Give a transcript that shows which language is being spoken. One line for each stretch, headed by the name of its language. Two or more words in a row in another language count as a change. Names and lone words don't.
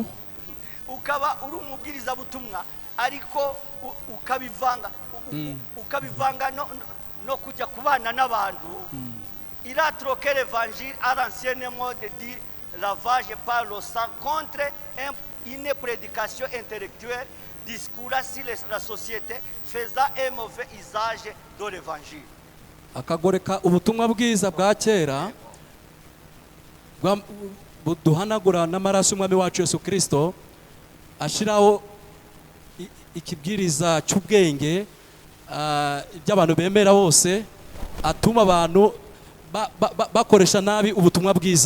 Kinyarwanda: Ukaba uri umubwiriza butumwa ariko ukabivanga no kujya kubana n'abantu.
French: Il a troqué l'évangile à l'ancien mode de lavage par le sang contre une prédication intellectuelle discours sur la société faisant un mauvais usage de l'évangile.
Kinyarwanda: Akagoreka ubutumwa bwiza bwa kera buduhanagura n'amaraso y'umwami wacu Yesu Kristo, ashiraho ikibwiriza cy'ubwenge by'abantu bemera bose, atuma abantu bakoresha nabi ubutumwa bwiza.